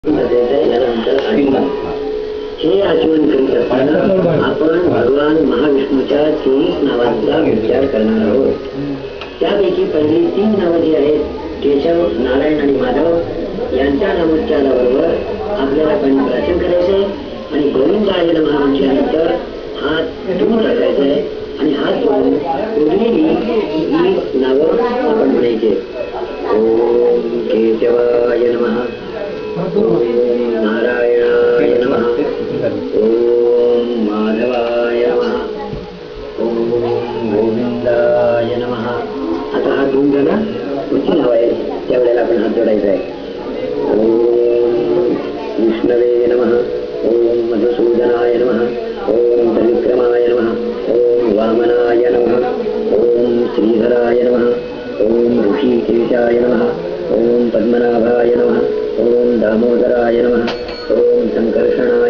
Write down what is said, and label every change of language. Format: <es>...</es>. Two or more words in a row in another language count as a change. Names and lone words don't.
<mr>हे आचरण करीत असताना आपण भगवान महाविष्णूच्या 23 नावांचा विचार करणार आहोत. त्यापैकी पहिली 3 नावं जी आहेत, केशव, नारायण आणि माधव यांच्या नामोच्चाराबरोबर आपल्याला पण प्राचीन करायचंय आणि</mr> <sa>गोविंदाय नमः</sa> <mr>म्हटल्यानंतर हात दूर टाकायचे आणि हात जोडून उरलेली ही नावं आपण म्हणायचे.</mr> <sa>ओम केशवाय नमः, ओम नारायणाय नमः, ओम माधवाय नमः, ओम गोविंदाय नमः.</sa> <mr>आता हात धुवून झाला, पुढची नाव आहे त्यावेळेला आपण हात जोडायचा आहे.</mr> <sa>ओम विष्णवे नमः, ओम मधुसूदनाय नमः, ओम त्रिविक्रमाय नमः, ओम वामनाय नमः, ओम श्रीधराय नमः, ओम ऋषिकेशाय नमः, ओम पद्मनाभाय नमः, ओम दामोदराय नमः, ओम संकर्षणाय</sa>